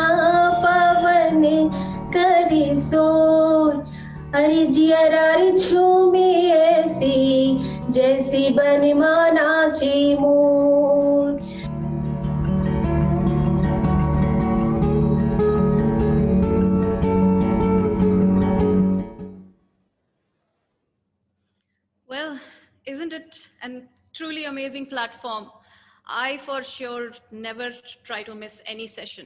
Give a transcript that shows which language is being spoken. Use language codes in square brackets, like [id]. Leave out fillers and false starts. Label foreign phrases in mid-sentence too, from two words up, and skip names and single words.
[hi] पवन करे सोर, अरे जियरा रे झूमे ऐसी जैसी बनवा नाचे मोर. [en] Well, isn't it a truly amazing platform? I for sure never try to miss any session.